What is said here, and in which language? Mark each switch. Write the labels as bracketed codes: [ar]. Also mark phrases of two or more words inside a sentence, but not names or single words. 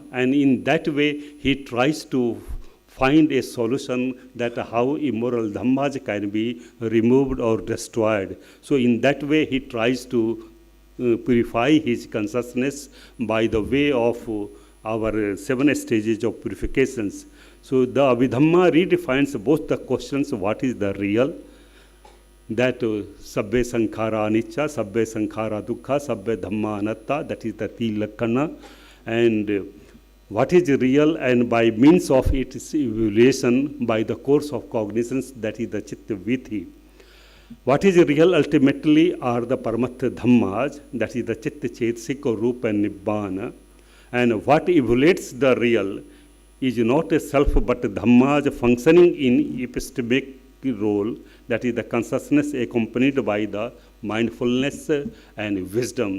[en] And in that way, he tries to find a solution that how immoral dhammas can be removed or destroyed. So in that way, he tries to purify his consciousness by the way of our 7 stages of purifications. So the Abhidhamma redefines both the questions, what is the real, that [pi] sabbe sankhara anicca, sabbe sankhara dukkha, sabbe dhamma anatta, [en] that is the tilakkhana, and what is real, and by means of its evaluation by the course of cognitions, that is the [pi] chitta vithi. [en] What is real ultimately are the [pi] paramatha dhammas, [en] that is the [pi] chitta chetsik [en] or rupa and nibbana, and what evaluates the real is not a self but dhammas functioning in epistemic role, that is the consciousness accompanied by the mindfulness and wisdom.